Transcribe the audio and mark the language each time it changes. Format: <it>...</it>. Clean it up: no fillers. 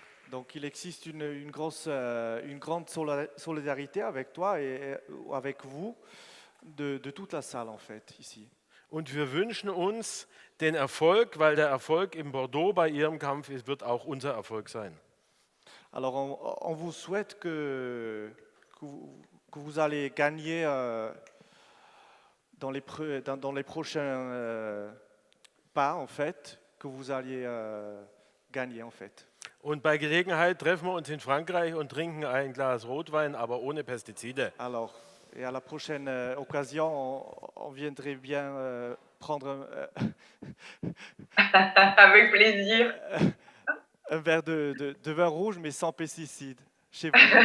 <fr>Donc il existe une grande solidarité avec toi et avec vous, de toute la salle en fait, ici.</fr> <de>Und wir wünschen uns den Erfolg, weil der Erfolg in Bordeaux bei ihrem Kampf ist, wird auch unser Erfolg sein.</de> <fr>Alors on vous souhaite que vous allez gagner dans les prochains pas en fait, que vous alliez gagner en fait.</fr> <de>Und bei Gelegenheit treffen wir uns in Frankreich und trinken ein Glas Rotwein, aber ohne Pestizide.</de> <fr>Alors, et à la prochaine occasion, on viendrait bien prendre Avec plaisir. un verre de vin rouge, mais sans pesticides, chez vous.</fr>